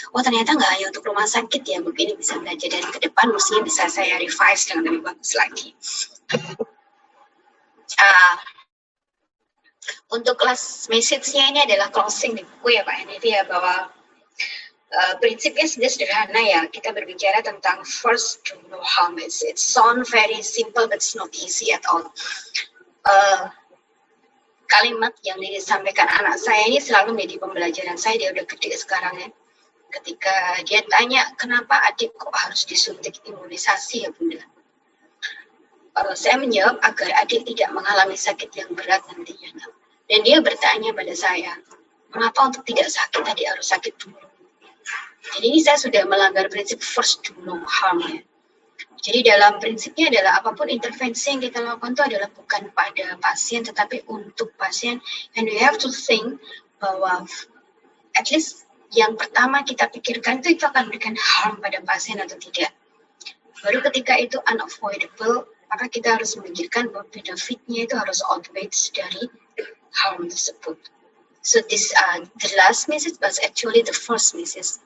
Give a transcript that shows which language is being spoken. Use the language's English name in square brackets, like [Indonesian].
[Indonesian] Oh ternyata nggak hanya untuk rumah sakit ya, buku ini bisa belajar, dan ke depan mestinya bisa saya revise dengan lebih bagus lagi. Untuk class message-nya ini adalah closing di buku ya Pak Henry ya, bahwa prinsipnya sudah sederhana ya. Kita berbicara tentang [English] first do no harm. It sound very simple but it's not easy at all. [Indonesian] Kalimat yang disampaikan anak saya ini selalu menjadi pembelajaran saya. Dia udah gede sekarang ya. Ketika dia tanya kenapa adik kok harus disuntik imunisasi ya Bunda, saya menjawab agar adik tidak mengalami sakit yang berat nantinya. Dan dia bertanya pada saya, kenapa untuk tidak sakit tadi harus sakit dulu? Jadi ini saya sudah melanggar prinsip [English] first do no harm [Indonesian] ya. Jadi dalam prinsipnya adalah apapun intervensi yang kita lakukan itu adalah bukan pada pasien tetapi untuk pasien. [English] And we have to think [Indonesian] bahwa [English] at least [Indonesian] yang pertama kita pikirkan itu akan memberikan harm pada pasien atau tidak. Baru ketika itu [English] unavoidable, [Indonesian] maka kita harus memikirkan bahwa benefitnya itu harus [English] outweighs [Indonesian] dari harm tersebut. [English] So this the last message was actually the first message.